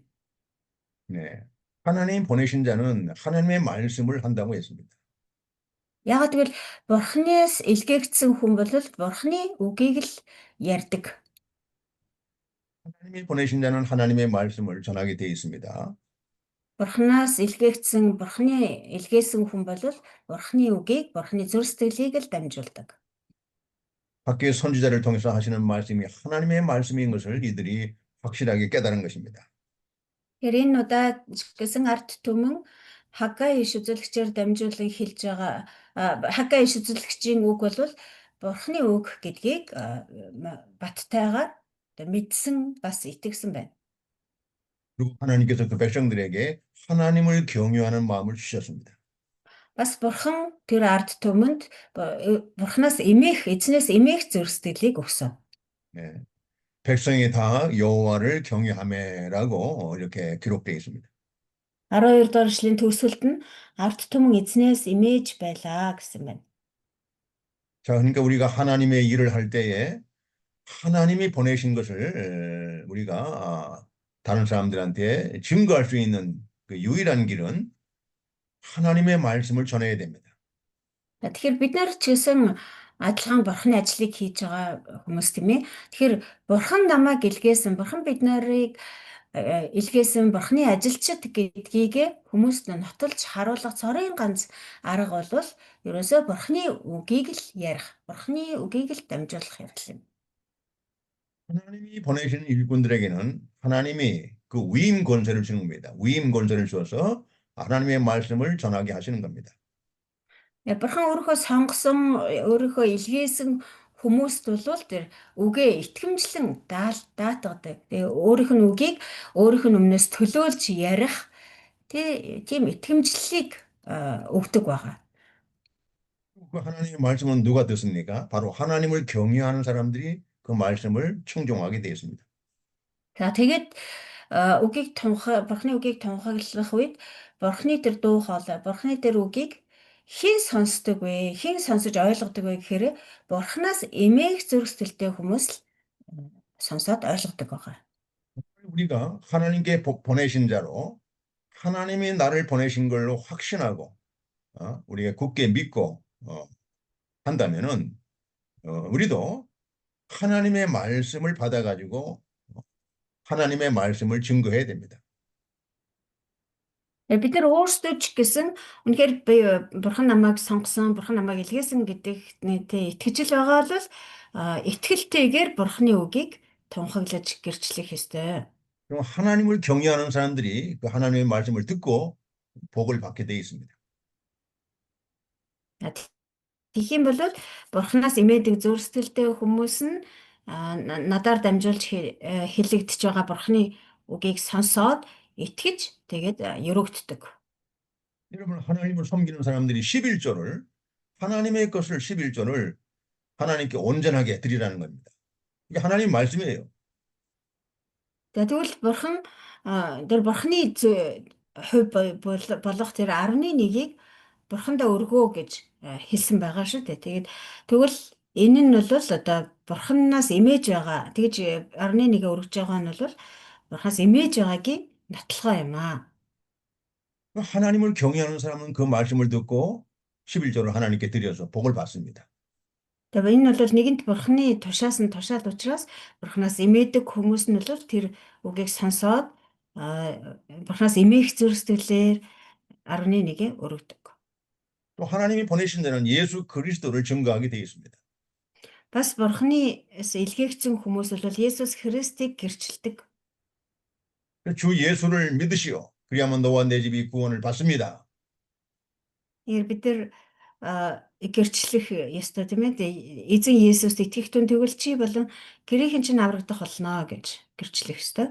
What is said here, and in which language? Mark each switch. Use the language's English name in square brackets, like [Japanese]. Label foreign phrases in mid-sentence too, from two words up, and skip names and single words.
[Korean] 네. 하나님 보내신 자는 하나님의 말씀을 한다고 했습니다. [Mongolian] Яагаад гэвэл Бурхнаас илгээгдсэн хүн бол Бурхны үгийг л ярьдаг. [Korean] 하나님이 보내신 자는 하나님의 말씀을 전하게 되어 있습니다. [Mongolian] Бурхнаас Бурхны илгээсэн хүн бол Бурхны үгийг, Бурхны зүрх сэтгэлийг л дамжуулдаг. [Korean] 밖에 선지자를 통해서 하시는 말씀이 하나님의 말씀인 것을 이들이 확실하게 깨달은 것입니다. [Mongolian] Энэ удаа гэсэн ард түмэн Хагgai иш үзүүлэгчээр дамжуулан хэлж байгаа Хагgai иш үзүүлэгчийн үг бол Бурхны үг гэдгийг баттайгаар мэдсэн бас итгэсэн байна. [Korean] 그리고 하나님께서 그 백성들에게 하나님을 경외하는 마음을 주셨습니다. [Mongolian] Бас Бурхан тэр ард түмэнд Бурханаас эзнээс эмээх зүрх сэтгэлийг өгсөн. [Korean] 네. 백성이 다 여호와를 경외하매라고 이렇게 기록되어 있습니다. [Mongolian] 12 дугаар эшлийн төгсгөлд нь ард түмэн эзнээс эмээж байлаа гэсэн байна. [Korean] 자, 그러니까 우리가 하나님의 일을 할 때에 하나님이 보내신 것을 우리가 다른 사람들한테 증거할 수 있는 그 유일한 길은 하나님의 말씀을 전해야 됩니다. [Mongolian] Тэгэхээр бид нар ч гэсэн адилхан бурхны ажлыг хийж байгаа хүмүүс тийм ээ. Тэгэхээр бурхан намайг илгээсэн, бурхан бид нарыг илгээсэн бурхны ажилчид гэдгийг хүмүүст нь нотолж харуулах цорын ганц арга бол ерөөсөө бурхны үгийг л ярих, бурхны үгийг л дамжуулах явдал юм. [Korean] 하나님이 보내신 일꾼들에게는 하나님이 그 위임 권세를 주는 겁니다. 위임 권세를 주어서 하나님의 말씀을 전하게 하시는 겁니다. [Mongolian] Бурхан өөрийнхөө сонгосон, өөрийнхөө илгээсэн хүмүүст бол тэр үгээ итгэмжлэн даатгадаг. Тэгээ өөрийнх нь үгийг өөрийнх нь өмнөөс төлөөлж ярих тийм итгэмжлэлийг өгдөг байгаа. [Korean] 그 하나님의 말씀은 누가 듣습니까? 바로 하나님을 경외하는 사람들이 그 말씀을 청종하게 되었습니다. [Mongolian] За тэгээд бурхны үгийг тунхаглах үед бурхны тэр дуу хоолой, бурхны тэр үгийг хэн сонсдог вэ? Хэн сонсож ойлгодог вэ гэхээр бурхнаас эмээх зүрх сэтгэлтэй хүмүүс л сонсоод ойлгодог байгаа. [Korean] 우리가 하나님께 보내신 자로 하나님이 나를 보내신 걸로 확신하고 우리가 굳게 믿고 한다면은 우리도 하나님의 말씀을 받아가지고 하나님의 말씀을 증거해야 됩니다. [Mongolian] Бид нар өөрсдөө ч гэсэн үнэхээр би бурхан намайг сонгосон, бурхан намайг илгээсэн гэдэгт итгэж байгаа бол итгэлтэйгээр бурханы үгийг тунхаглаж гэрчлэх ёстой. [Korean] 그럼 하나님을 경외하는 사람들이 그 하나님의 말씀을 듣고 복을 받게 되어 있습니다. [Mongolian] Тэгэх юм бол бурханаас имээдэг зүрх сэтгэлтэй хүмүүс нь надаар дамжуулж хэлэгдэж байгаа бурханы үгийг сонсоод итгэж тэгээд өрөөгддөг. [Korean] 여러분 하나님을 섬기는 사람들이 11조를 하나님의 것을 11조를 하나님께 온전하게 드리라는 겁니다. 이게 하나님 말씀이에요. [Mongolian] Тэгвэл бурхан тэр бурханы хувь болох тэр 11-ийг бурхандаа өргөө гэж хэлсэн байгаа шүү дээ. Тэгээд тэгвэл энэ нь бол одоо бурханаас имэж байгаа. Тэгж 11-ийг өргөж байгаа нь бол бурханаас имэж байгаагийн нотлохоо юм аа. [Korean] 하나님을 경외하는 사람은 그 말씀을 듣고 11조를 하나님께 드려서 복을 받습니다. [Mongolian] Тэгээ энэ бол нэгэнт бурханы тушаал учраас бурханаас имээдэг хүмүүс нь бол тэр үгийг сонсоод бурханаас имээх зүрх сэтгэлээр 11-ийг өргөдөг. [Korean] 또 하나님이 보내신 자는 예수 그리스도를 증거하게 되어 있습니다. [Mongolian] Бас бурханаас илгээгдсэн хүмүүс бол Есүс Христийг гэрчилдэг. [Korean] 주 예수를 믿으시오. 그리하면 너와 내 집이 구원을 받습니다. [Mongolian] Бид нар гэрчлэх ёстой тийм ээ. Эзэн Есүст итгэх түн тэгвэл чи болон гэрийнхэн чинь аврагдах болно гэж гэрчлэх ёстой.